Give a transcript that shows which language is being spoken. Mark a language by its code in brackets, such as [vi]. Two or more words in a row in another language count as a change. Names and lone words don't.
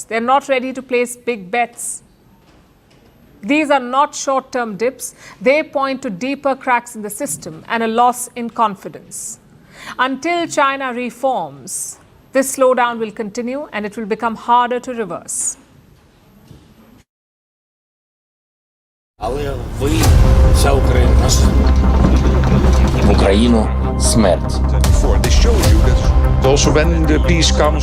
[en] They're not ready to place big bets. These are not short-term dips. They point to deeper cracks in the system and a loss in confidence. Until China reforms, this slowdown will continue and it will become harder to reverse. [uk] Але ви за Україну. Україну смерть. [en] Also when the peace comes,